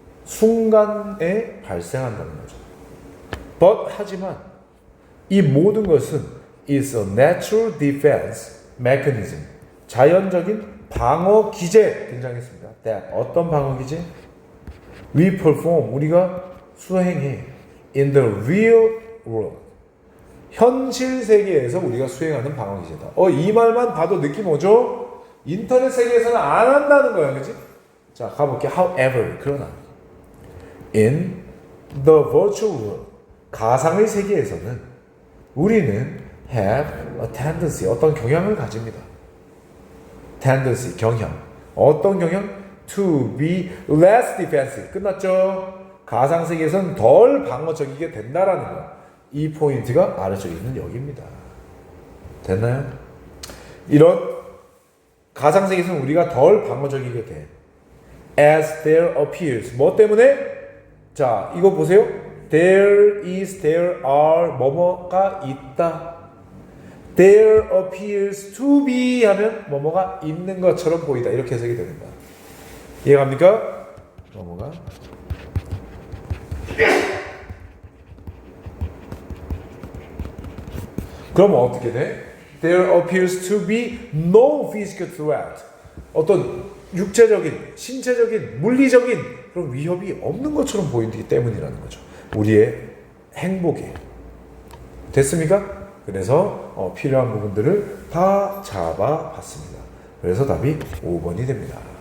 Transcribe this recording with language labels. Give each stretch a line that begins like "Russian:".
Korean: 순간에 발생한다는 거죠.
English: But
Korean: 하지만 이 모든 것은
English: is a natural defense mechanism.
Korean: 자연적인 방어 기제 등장했습니다. That 어떤 방어 기제?
English: We perform,
Korean: 우리가 수행해.
English: In the real world.
Korean: 현실 세계에서 우리가 수행하는 방어 기제다. 이 말만 봐도 느낌 오죠? 인터넷 세계에서는 안 한다는 거야, 그치? 자, 가볼게.
English: However,
Korean: 그러나
English: in the virtual world,
Korean: 가상의 세계에서는 우리는
English: have a tendency,
Korean: 어떤 경향을 가집니다. tendency, 경향. 어떤 경향?
English: to be less defensive.
Korean: 끝났죠? 가상 세계에서는 덜 방어적이게 된다라는 거. 이 포인트가 아래쪽에 있는 여기입니다. 됐나요? 이런 가상 세계에서는 우리가 덜 방어적이게 돼.
English: As there appears.
Korean: 뭐 때문에? 자, 이거 보세요.
English: There is, there are,
Korean: 뭐뭐가 있다.
English: There appears to be
Korean: 하면 뭐뭐가 있는 것처럼 보이다. 이렇게 해석이 됩니다. 이해갑니까? 넘어가. 그럼 어떻게 돼?
English: There appears to be no physical threat.
Korean: 어떤 육체적인, 신체적인, 물리적인 그런 위협이 없는 것처럼 보이기 때문이라는 거죠. 우리의 행복에. 됐습니까? 그래서 필요한 부분들을 다 잡아봤습니다. 그래서 답이 5번이 됩니다.